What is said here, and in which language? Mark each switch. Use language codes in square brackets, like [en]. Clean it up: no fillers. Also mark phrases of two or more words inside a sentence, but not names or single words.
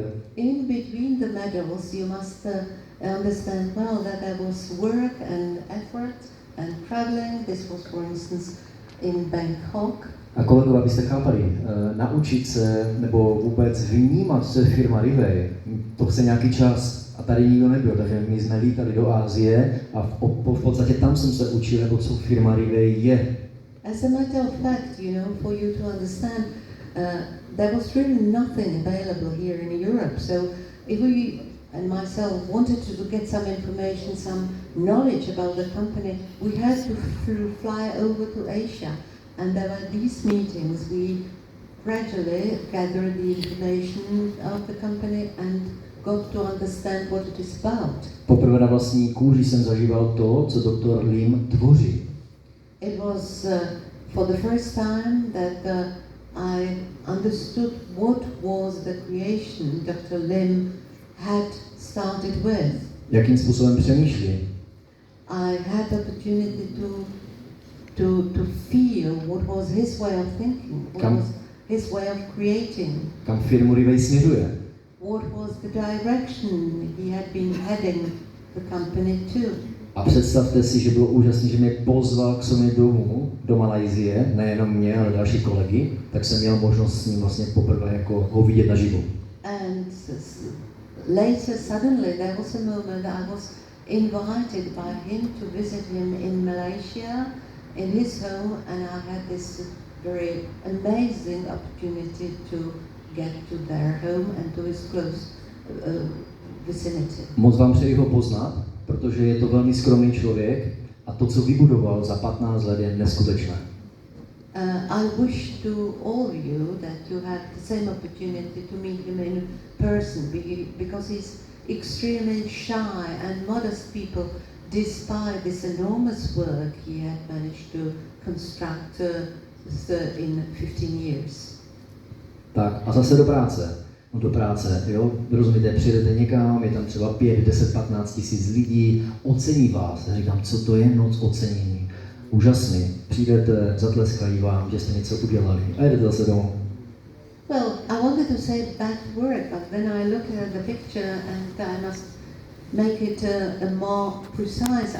[en] In between the medals, you must understand well that there was work and effort and traveling. This was, for instance, in Bangkok. [cs] A kolegové, abyste chápali, naučit se nebo vůbec vnímat, co je firma Riway, to chce nějaký čas. A tady nikdo nebyl, takže my jsme lítali do Asie a v podstatě tam jsem se učil, jako co firma Riway je. [en] As a matter of fact, you know, for you to understand, there was really nothing available here in Europe. So if we and myself wanted to get some information, some knowledge about the company, we had to fly over to Asia. And there were these meetings. We gradually gathered the information of the company and got to understand what it is about. [cs] Poprvé na vlastní kůži jsem zažíval to, co doktor Lim tvoří. [en] It was for the first time that I understood what was the creation Dr. Lim had started with. [cs] Jakým způsobem přemýšlí? [en] I had the opportunity to feel what was his way of thinking, what was his way of creating. [cs] Kam firmu Riway směřuje? [en] What was the direction he had been heading the company to. [cs] A představte si, že bylo úžasné, že mě pozval k sobě domů, do Malajsie, nejenom mě, ale další kolegy, tak jsem měl možnost s ním vlastně poprvé jako ho vidět naživo. [en] And later, suddenly, there was a moment I was invited by him to visit him in Malaysia, in his home, and I had this very amazing opportunity to get to their home and to his close vicinity. [cs] Moc vám přeji ho poznat, protože je to velmi skromný člověk a to, co vybudoval za 15 let, je neskutečné. [en] I wish to all of you that you had the same opportunity to meet him in person, because he's extremely shy and modest people, despite this enormous work he had managed to construct in 15 years. [cs] Tak a zase do práce. No do práce, jo, rozumíte, přijdete někam, je tam třeba 5, 10, 15 tisíc lidí, ocení vás. Já říkám, co to je noc ocenění? Úžasný. Přijdete, zatleskají vám, že jste něco udělali a jdete zase domů. [en] Well, I wanted to say that word, but then I looked at the picture and I must make it a more precise.